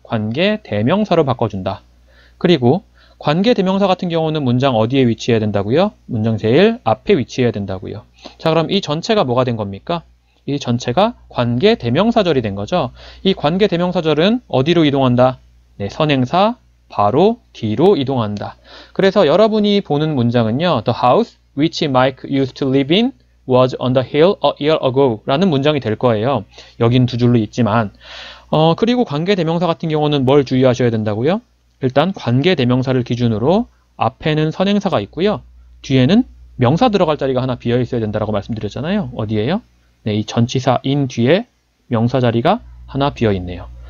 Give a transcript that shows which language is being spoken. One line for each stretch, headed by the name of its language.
Korean: 관계대명사로 바꿔준다. 그리고 관계대명사 같은 경우는 문장 어디에 위치해야 된다고요? 문장 제일 앞에 위치해야 된다고요. 자, 그럼 이 전체가 뭐가 된 겁니까? 이 전체가 관계대명사절이 된 거죠. 이 관계대명사절은 어디로 이동한다? 네, 선행사 바로 뒤로 이동한다. 그래서 여러분이 보는 문장은요.
English: The house which Mike used to live in was on the hill a year ago
Korean: 라는 문장이 될 거예요. 여긴 두 줄로 있지만 그리고 관계대명사 같은 경우는 뭘 주의하셔야 된다고요? 일단 관계대명사를 기준으로 앞에는 선행사가 있고요. 뒤에는 명사 들어갈 자리가 하나 비어 있어야 된다고 말씀드렸잖아요. 어디에요? 네, 이 전치사 in 뒤에 명사 자리가 하나 비어 있네요.